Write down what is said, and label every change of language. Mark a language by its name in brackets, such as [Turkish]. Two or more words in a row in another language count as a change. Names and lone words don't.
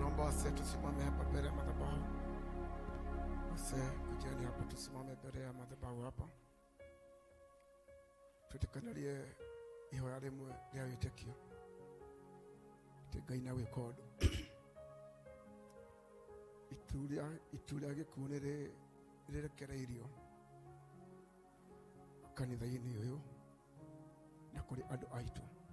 [Swahili] wase tusimame hapa mbele ya madhabahu. Wase kujeni hapa tusimame mbele ya madhabahu hapa. [Kikuyu] Tutikanalie ihoya rimwe rĩa wĩtĩkio. Ngai nawe kodo. Ituria gĩkuũ nĩ rĩrekereirio kanitha-inĩ ũyũ na kũrĩ andũ aitũ.